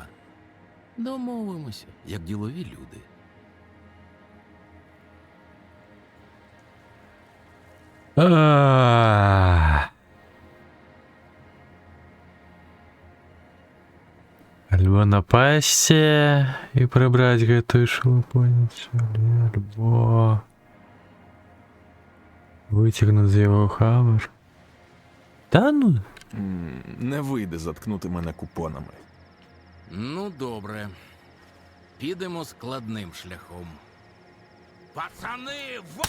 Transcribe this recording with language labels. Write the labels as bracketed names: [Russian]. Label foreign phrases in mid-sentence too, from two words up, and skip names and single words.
[Ukrainian] Домовимося, як ділові люди. Альбо напасть і прибрати гэтую шелупоницу, альбо витягнути з його хабар. Та ну. Не вийде заткнути мене купонами. Ну, добре. Підемо складним шляхом. Пацани,